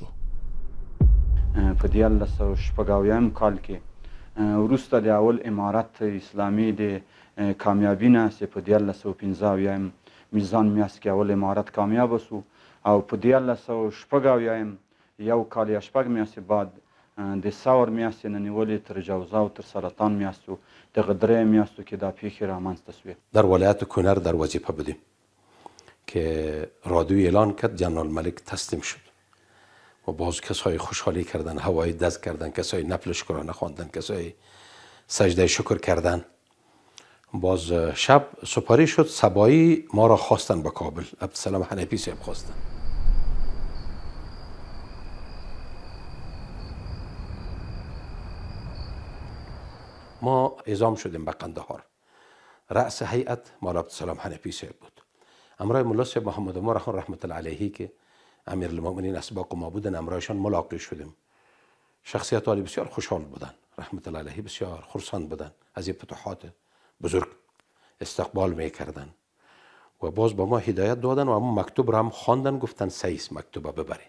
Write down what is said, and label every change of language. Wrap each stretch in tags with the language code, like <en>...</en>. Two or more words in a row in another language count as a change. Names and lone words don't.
<ps>په 1956 کال کې وروسته د اول امارت اسلامي د کامیابی نه چې په 1915 میزان میاشت کې اول امارت کامیاب شو او په 1956 یو کال یا شپږ میاشتې بعد د ثور میاشتې نه نیولې تر جوزا او تر سرطان میاشتو دغه درې میاشتو کې دا پیښې رامنځته شوې.</ps> <fa>در ولایت کنر در وظیفه بودیم که رادیو اعلان کرد جنرال ملک تسلیم شد و باز کسای خوشحالی کردن، هوای دست کردن، کسای نفل شکرانه خواندن، کسای سجده شکر کردن. باز شب سپاری شد، صبایی ما را خواستن به کابل. عبدالسلام حنفی صاحب خواستن. ما اعزام شدیم به قندهار. رأس هیئت مولانا عبدالسلام حنفی صاحب بود. امرای ملا صاحب محمد عمر خان</fa> <ar>رحمت الله علیه</ar> <fa>که امیرالمؤمنین اسباق ما بودن، امرایشان ملاقات شدیم. شخصیت عالی بسیار خوشحال بودن،</fa> <ar>رحمت الله علیه</ar> <fa>بسیار خرسند بودن، از این فتوحات بزرگ استقبال میکردن و باز با ما هدایت دادن و اما مکتوب را هم خواندن، گفتن سیس مکتوب ببرین.</fa>